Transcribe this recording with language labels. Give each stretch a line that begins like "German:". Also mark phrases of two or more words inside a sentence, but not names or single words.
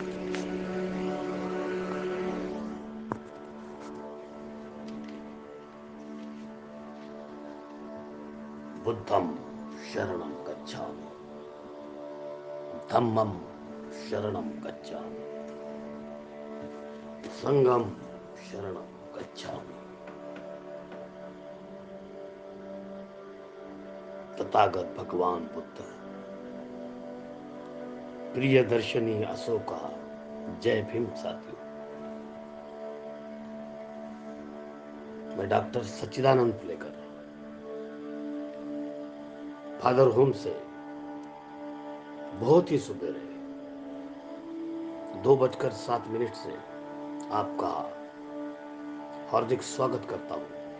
Pali: बुद्धं शरणं गच्छामि। धम्मं शरणं गच्छामि। संघं शरणं गच्छामि।
Hindi: तथागत भगवान बुद्ध, प्रिय दर्शनी अशोका, जय भीम साथियों। मैं डॉक्टर सच्चिदानंद फुलेकर फादर होम से बहुत ही सुबेरे 2:07 से आपका हार्दिक स्वागत करता हूं।